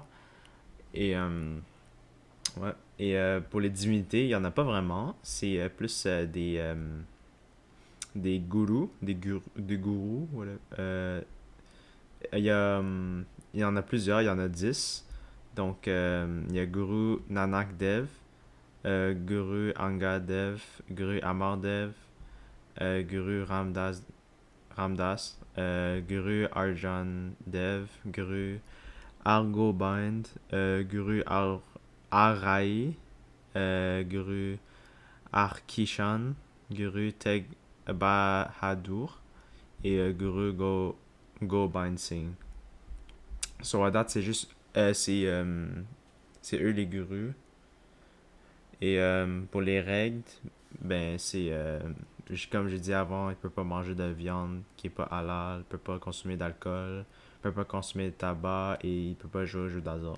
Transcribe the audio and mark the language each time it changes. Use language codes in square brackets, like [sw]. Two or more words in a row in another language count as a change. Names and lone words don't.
[fr] Et ouais. Et pour les divinités, il n'y en a pas vraiment. C'est plus des gourous, des gourous, voilà. Il y a, il y en a plusieurs, il y en a 10. Donc, il y a Guru Nanak Dev, Guru Angad Dev, Guru Amar Dev, Guru Ramdas, Guru Arjan Dev, Guru Argobind, Guru Arai, Guru Arkishan, Guru Teg Bahadur et Gobind Singh. Sur la date, c'est juste. C'est eux les gurus. Et pour les règles, ben c'est. Comme j'ai dit avant, il peut pas manger de viande qui est pas halal, il peut pas consommer d'alcool, il peut pas consommer de tabac et il peut pas jouer aux jeux d'hasard.